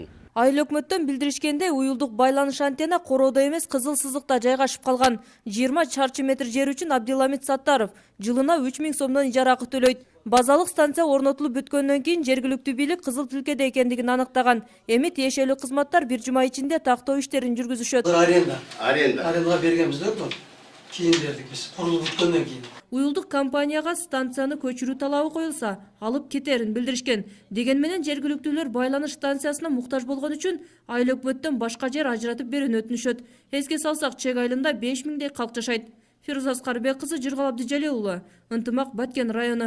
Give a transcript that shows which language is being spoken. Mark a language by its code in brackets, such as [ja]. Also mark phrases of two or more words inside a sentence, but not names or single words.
[ky] Айыл өкмөттөн билдиришкенде уюлдук байланыш антенна короодо эмес кызыл сызыкта жайгашып калган. 20 чарчы метр жер үчүн Абдиламит Саттаров жылына 3000 сомдон ижара акы төлөйт. Базалык станция орнотулуп бүткөндөн кийин жергиликтүү бийлик кызыл тилкеде экендигин аныктаган. Эми тиешелүү кызматтар 1 жума ичинде тактоо иштерин жүргүзүшөт. [kk] Арендаға бергенбіз да бұл. Кейін бердік біз, құрылып бүткөндөн кейін. [ky] Уюлдук компанияга станцияны көчүрүү талабы коюлса, алып кетерин билдиришкен. Деген менен жергиликтүүлөр байланыш станциясына муктаж болгон үчүн айыл өкмөттөн башка жер ажыратып берүүнү өтүнүшөт. Эске салсак, Чек айылында 5000дей калк жашайт. Фируза Аскарбек кызы, Жыргал Абдижалил уулу, Ынтымак, Баткен району.